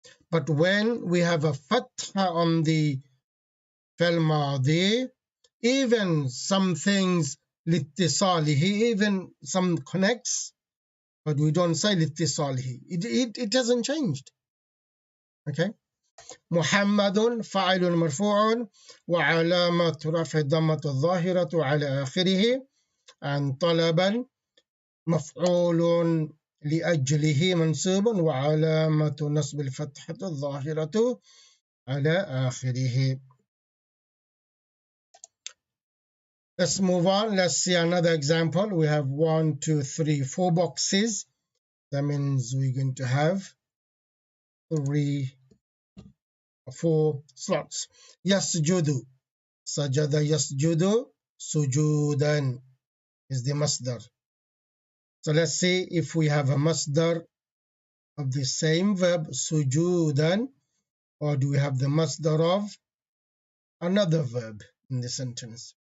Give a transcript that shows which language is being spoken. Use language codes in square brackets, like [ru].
[en] But when we have a fatha on the fi'l madi, even some things littisalihi, even some connects, but we don't say littisalihi. It hasn't changed. Okay. [ar] محمد فاعل مرفوع وعلامة رفع الضمة الظاهرة على آخره عن طلبا مفعول لأجله منصوب وعلامة نصب الفتحة الظاهرة على آخره. [en] Let's move on. Let's see another example. We have 1, 2, 3, 4 boxes. That means we're going to have 3 or 4 slots. [ar] يسجد سجد يسجد سجودا [en] is the masdar. So let's see if we have a masdar of the same verb sujudan, or do we have the masdar of another verb in the sentence.